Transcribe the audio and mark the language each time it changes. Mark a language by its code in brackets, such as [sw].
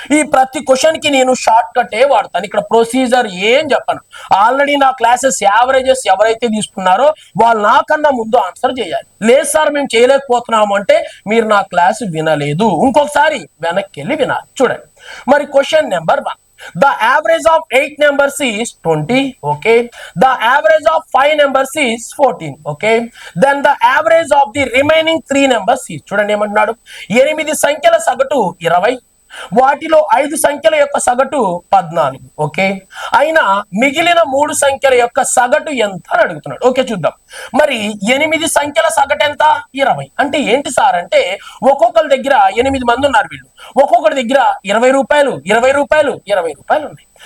[te] ఈ ప్రతి క్వశ్చన్ కి నేను షార్ట్ కట్ వాడతాను. ఇక్కడ ప్రొసీజర్ ఏం చెప్పను. ఆల్రెడీ నా క్లాసెస్ యావరేజెస్ ఎవరైతే తీసుకున్నారో వాళ్ళు నాకన్నా ముందు ఆన్సర్ చేయాలి. లేదు సార్ మేము చేయలేకపోతున్నాము అంటే మీరు నా క్లాస్ వినలేదు, ఇంకొకసారి వెనక్కి వెళ్ళి వినాలి. చూడండి, మరి question number 1. [en] The average of 8 numbers is 20. Okay. The average of 5 numbers is 14. Okay. Then the average of the remaining 3 numbers is, [te] చూడండి ఏమంటున్నాడు, 8 సంఖ్యల సగటు 20, వాటిలో 5 సంఖ్యల యొక్క సగటు 14. ఓకే, అయినా మిగిలిన 3 సంఖ్యల యొక్క సగటు ఎంత అని అడుగుతున్నాడు. ఓకే, చూద్దాం. మరి 8 సంఖ్యల సగటు ఎంత, 20. అంటే ఏంటి సార్ అంటే ఒక్కొక్కరి దగ్గర 8 మంది ఉన్నారు, వీళ్ళు ఒక్కొక్కరి దగ్గర 20 రూపాయలు 20 రూపాయలు 20 రూపాయలు ఉన్నాయి.